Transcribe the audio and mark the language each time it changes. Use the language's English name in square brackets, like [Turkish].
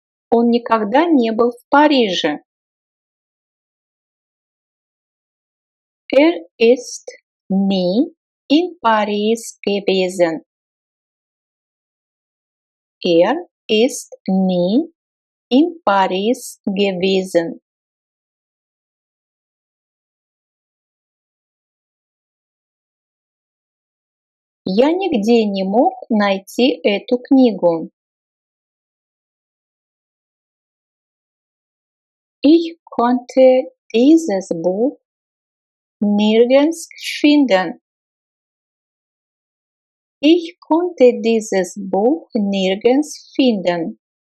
[Russian] Он никогда не был в Париже. [German] Er ist nie in Paris gewesen. Er ist nie in Paris gewesen. [Russian] Я нигде не мог найти эту книгу. [German] Ich konnte dieses Buch nirgends finden. Ich konnte dieses Buch nirgends finden.